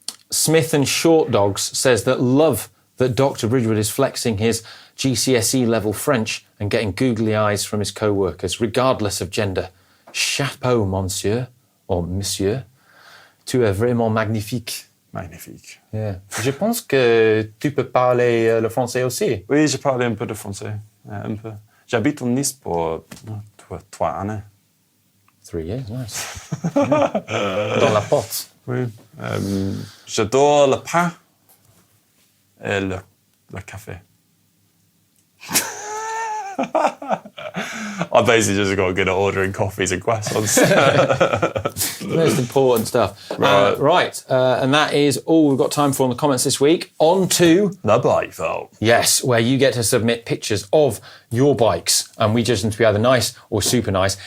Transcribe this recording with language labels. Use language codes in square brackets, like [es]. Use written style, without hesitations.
[en] Smith and Short Dogs says that love that Dr. Bridgewood is flexing his GCSE level French and getting googly eyes from his co-workers, regardless of gender. [fr] Chapeau, monsieur, or monsieur. Tu es vraiment magnifique. Magnifique. [en] Yeah. [fr] Je pense que tu peux parler le français aussi. Oui, je parle un peu de français. Un peu. J'habite en Nice pour 3 années. [en] 3 years, nice. Yeah. [fr] Dans la porte. Oui. J'adore le pain et le café. [en] I basically just got good at ordering coffees and croissants. Most important stuff. Right. And that is all we've got time for on the comments this week. On to... the bike vault. Yes, where you get to submit pictures of your bikes, and we judge them to be either nice or super nice.